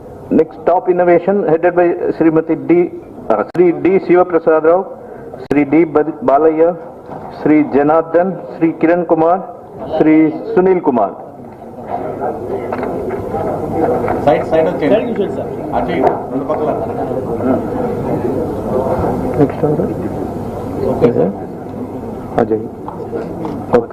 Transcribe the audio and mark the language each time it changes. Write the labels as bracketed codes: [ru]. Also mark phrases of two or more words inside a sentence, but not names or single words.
[en] Next, top innovation headed by Sri D. Shiva Prasad Rao, Sri D. Balaya, Sri Janardhan, Sri Kiran Kumar, Sri Sunil Kumar. [te] సైడ్ వచ్చేయండి అటు ఇటు రెండు పక్కల [en] Next order. okay sir Ajay. Okay.